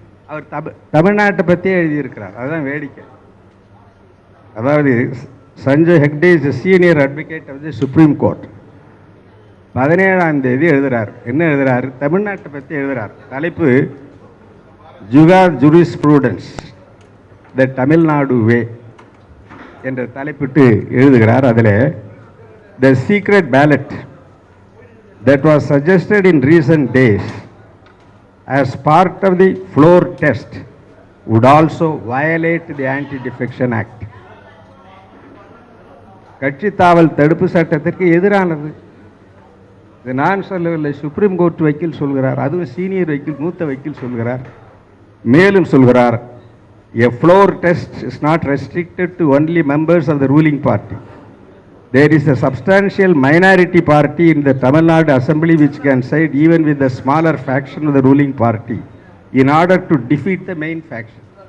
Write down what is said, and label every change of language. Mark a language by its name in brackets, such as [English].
[Tamil] அவர் தமிழ்நாட்டை பற்றியே எழுதியிருக்கிறார், அதுதான் வேடிக்கை. அதாவது [English] Sanjay Hegde is senior advocate of the Supreme Court. [Tamil] 17ஆம் தேதி எழுதுகிறார். என்ன எழுதுகிறார்? தமிழ்நாட்டை பற்றி எழுதுகிறார். தலைப்பு ஜூரிஸ்ப்ரூடன்ஸ் த தமிழ்நாடு வே என்ற தலைப்பிட்டு எழுதுகிறார். அதில் [English] The secret ballot that was suggested in recent days as part of the floor test would also violate the Anti-Defection Act. [Tamil] கட்சி தாவல் தடுப்பு சட்டத்திற்கு எதிரானது. இது நான் சொல்லவில்லை, சுப்ரீம் கோர்ட் வக்கீல் சொல்கிறார், அதுவும் சீனியர் வக்கீல், மூத்த வக்கீல் சொல்கிறார். மேலும் சொல்கிறார், [English] a floor test is not restricted to only members of the ruling party. There is a substantial minority party in the Tamil Nadu Assembly which can side even with the smaller faction of the ruling party in order to defeat the main faction.